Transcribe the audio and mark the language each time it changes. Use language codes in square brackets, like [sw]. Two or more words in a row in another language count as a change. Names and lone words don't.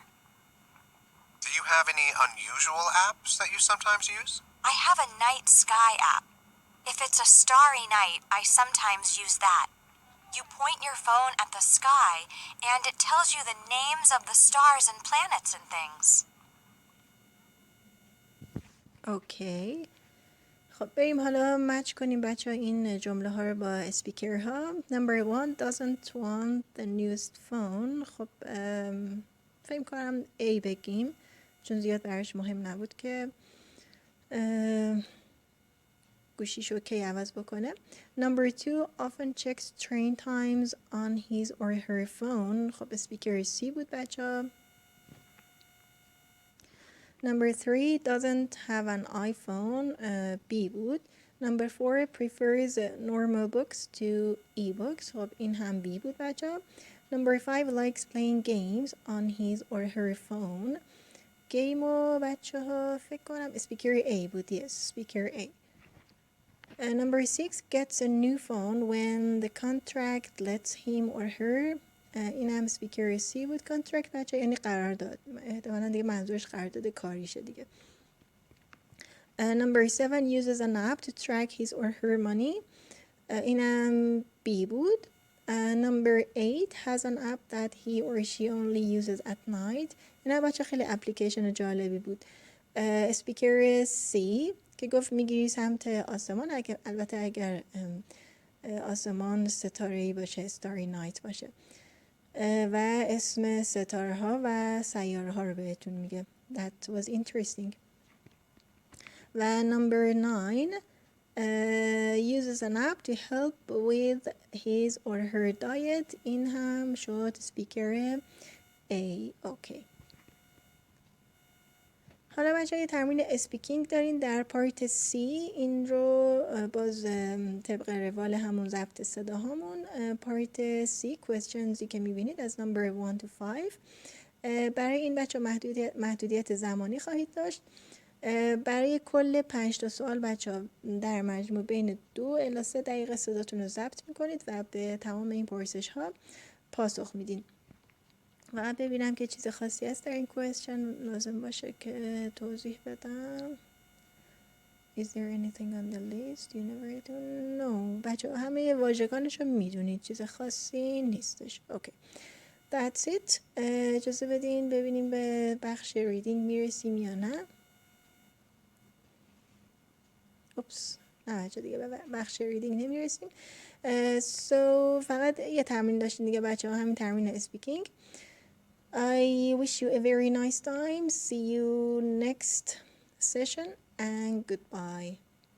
[en] Do you have any unusual apps that you sometimes use? I have a night sky app. If it's a starry night, I sometimes use that. You point your phone at the sky, and it tells you the names of the stars and planets and things. [fa] اوکی خب بریم حالا مچ کنیم بچه ها این جمله ها رو با اسپیکر ها. [en] Number 1 doesn't want the newest phone. [fa] خب فکر کنم A بگیم چون زیاد براش مهم نبود که گوشیشو کی عوض بکنه. [en] Number 2 often checks train times on his or her phone. [fa] خب اسپیکر C بود بچه ها. [en] Number 3 doesn't have an iPhone. [fa] B بود. [en] Number 4 prefers normal books to e-books. [fa] خب این هم B بود بچه ها. [en] Number 5 likes playing games on his or her phone. [fa] گیم و بچه ها فکر کنم اسپیکر A بود. [en] Yes, speaker A. Number 6 gets a new phone when the contract lets him or her [fa] این هم speaker C بود. contract بچه یعنی قرارداد، احتمالا دیگه منظورش قرارداد کاریشه دیگه. [en] Number 7 uses an app to track his or her money. [fa] اینم B بود. [en] Number 8 has an app that he or she only uses at night. [fa] اینا بچه خیلی اپلیکیشن جالبی بود. اسپیکر C که گفت میگیری سمت آسمان، البته اگر آسمان ستاره‌ای باشه، [en] starry night [fa] باشه، و اسم ستاره ها و سیاره ها رو بهتون میگه. [en] That was interesting. و number 9 uses an app to help with his or her diet. [fa] این هم شد speaker A. اوکی. حالا بچه یه تمرین اسپیکینگ دارین در پارت C. این رو باز طبق روال همون ضبط صداهامون پارت C questions که میبینید از [en] number 1 to 5. [fa] برای این بچه محدودیت زمانی خواهید داشت. برای کل 5 تا سوال بچه در مجموع بین 2 الی 3 دقیقه صداتون رو ضبط میکنید و به تمام این پرسش ها پاسخ میدین. و ببینم که چیز خاصی هست در این کوئسچن لازم باشه که توضیح بدم. [en] Is there anything on the list you never do? No. [fa] بچه همه واژگانش رو میدونید، چیز خاصی نیستش. اوکی. [en] That's it. [fa] اجازه بدین ببینیم به بخش ریدینگ میرسیم یا نه. اوپس. نه بچه دیگه به بخش ریدینگ نمیرسیم. So فقط یه تمرین داشتین دیگه بچه ها، همین تمرین اسپیکینگ. [en] I wish you a very nice time. See you next session and goodbye.